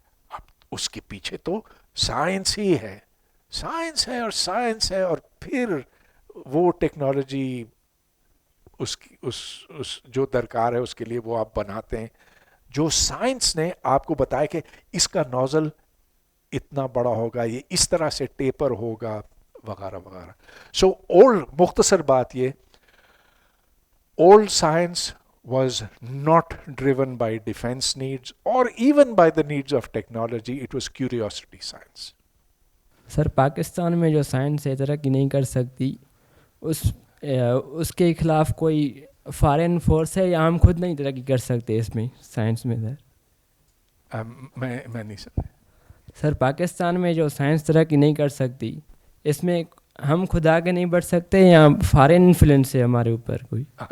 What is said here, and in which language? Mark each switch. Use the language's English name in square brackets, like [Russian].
[Hindi] अब उसके पीछे तो साइंस ही है, साइंस है और साइंस है, और फिर वो टेक्नोलॉजी उसकी उस जो दरकार है उसके लिए वो आप बनाते हैं, जो साइंस ने आपको बताया कि इसका नोजल इतना बड़ा होगा, ये इस तरह से टेपर होगा, वगैरह वगैरह. [English] so old, [Hindi] मुख्तसर बात ये, [English] Old science was not driven by defense needs or even by the needs of technology. It was curiosity science. [Hindi] Sir, Pakistan में जो साइंस है तरक्की नहीं कर सकती, उसके खिलाफ कोई फॉरेन फोर्स है या हम खुद नहीं तरक्की कर सकते इसमें साइंस में? सर मैं नहीं समझा. सर, पाकिस्तान में जो साइंस तरक्की नहीं कर सकती, इसमें हम खुद आगे नहीं बढ़ सकते या फॉरेन इन्फ्लुएंस है हमारे ऊपर कोई?